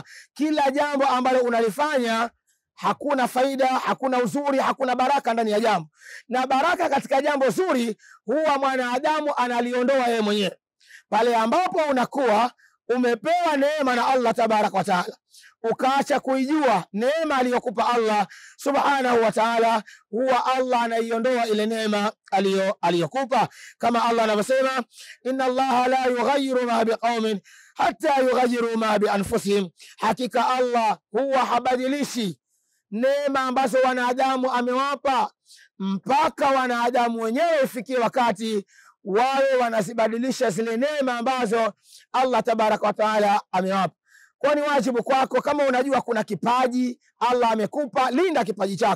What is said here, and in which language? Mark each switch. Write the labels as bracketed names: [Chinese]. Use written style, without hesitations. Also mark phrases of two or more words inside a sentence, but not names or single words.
[Swahili] Kila jambo ambalo unalifanya hakuna faida, hakuna uzuri, hakuna baraka ndani ya jambo, na baraka katika jambo zuri huwa mwanadamu analiondoa yeye mwenyewe. Pale ambapo unakuwa umepewa neema na Allah [Arabic] تبارك وتعالى, [Swahili] ukaacha kuijua neema aliyokupa Allah [Arabic] سبحانه وتعالى, [Swahili] huwa Allah anaiondoa ile neema aliyokupa, kama Allah anavyosema, [Arabic] إن الله لا يغير ما بقوم حتى يغيروا ما بأنفسهم, [Swahili] hakika Allah huwa habadilishi neema ambazo wanadamu amewapa mpaka wanadamu wenyewe ifikie wakati wawe wanazibadilisha zile neema ambazo Allah [Arabic] تبارك وتعالى [Swahili] amewapa. Kwa ni wajibu kwako, kama unajua kuna kipaji Allah amekupa, linda kipaji chako.